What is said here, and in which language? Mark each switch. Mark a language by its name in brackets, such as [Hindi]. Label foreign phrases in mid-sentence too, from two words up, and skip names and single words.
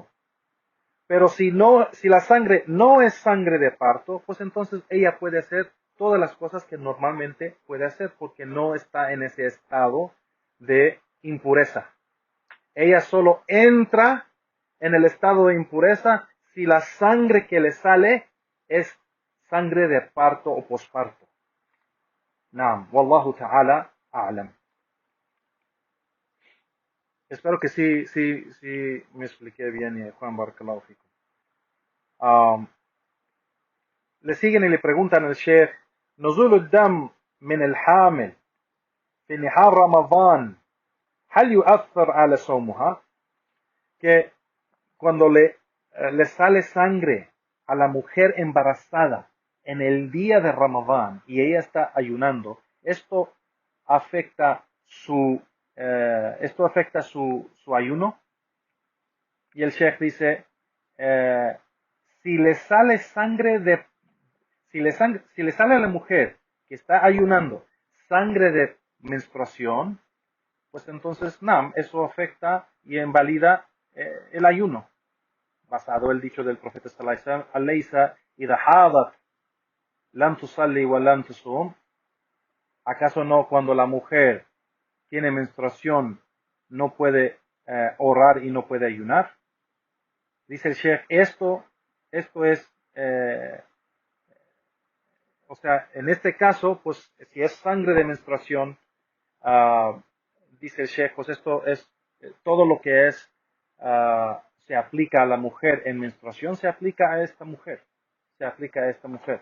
[Spanish] Pero si la sangre no es sangre de parto, pues entonces ella puede hacer todas las cosas que normalmente puede hacer porque no está en ese estado de impureza. Ella solo entra en el estado de impureza si la sangre que le sale es sangre de parto o posparto. [Arabic] نعم، والله تعالى أعلم. [Spanish] Espero que sí me expliqué bien, Juan, [Arabic] بارك الله فيكم. [Spanish] Le siguen y le preguntan al Sheikh, [Arabic] نزول الدم من الحامل في نهار رمضان هل يؤثر على صومها? [Spanish] Que cuando le sale sangre a la mujer embarazada en el día de Ramadán y ella está ayunando, esto afecta su ayuno. Y el Sheikh dice, si le sale sangre de, si le sale a la mujer que está ayunando sangre de menstruación, pues entonces, eso afecta y invalida el ayuno. Basado el dicho del profeta [Arabic] صلى الله عليه وسلم, أليس إذا حاضت لم تصل ولم تصم. [Spanish] ¿Acaso no cuando la mujer tiene menstruación no puede orar y no puede ayunar? Dice el Sheikh, esto es, o sea, en este caso, pues si es sangre de menstruación, dice el Sheikh, pues esto es todo lo que es, se aplica a la mujer en menstruación, se aplica a esta mujer, se aplica a esta mujer.